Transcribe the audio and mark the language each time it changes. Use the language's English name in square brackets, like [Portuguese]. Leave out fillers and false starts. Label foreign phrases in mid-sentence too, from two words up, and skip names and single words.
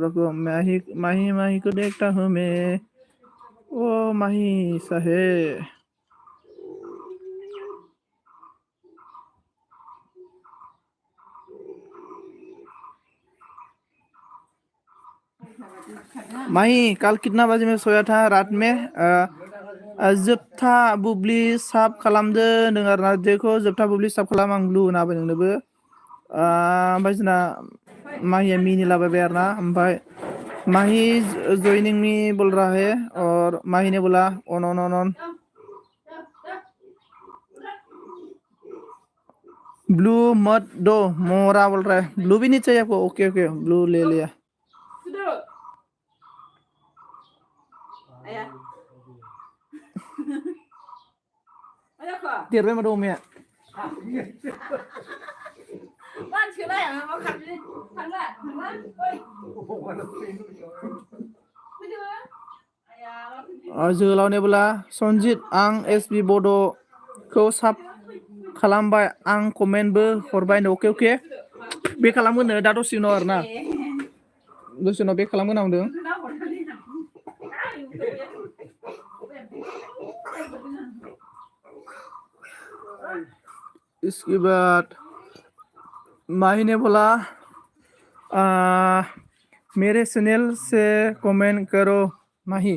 [Hindi] रुको माही माही माही को देखता हूँ मैं। ओ माही सहे माही कल कितना बजे में सोया था रात में? [Bodo] जोबथा बुब्लि साब खालामदो नों आरोना। [Hindi] देखो [Bodo] जोबथा बुब्लि साब खालाम आं ब्लु होना होबाय नोंनोबो। ओमफ्राय जोंना माहिया मिनिलाबायबाय आरोना। [Hindi] ओमफ्राय माही [English] joining me [Hindi] बोल रहा है और माही ने बोला ऑन ऑन ऑन ऑन ब्लू मत दो मोरा बोल रहा है। ब्लू भी नहीं चाहिए आपको? [English] okay okay [Hindi] ब्लू ले लिया। [Bodo] देरबाय माथो अमाया। जोहोलाव बोला सनजित आं एसबि बड' खौ साब खालामबाय आं कमेन्टबो हरबाय। [English] okay okay [Bodo] बे खालामगोन दा दसे उनाव आरोना। दसे उनाव बे खालामगोन आं होनदों। [Hindi] इसके बाद माही ने बोला मेरे चैनल से कमेंट करो माही।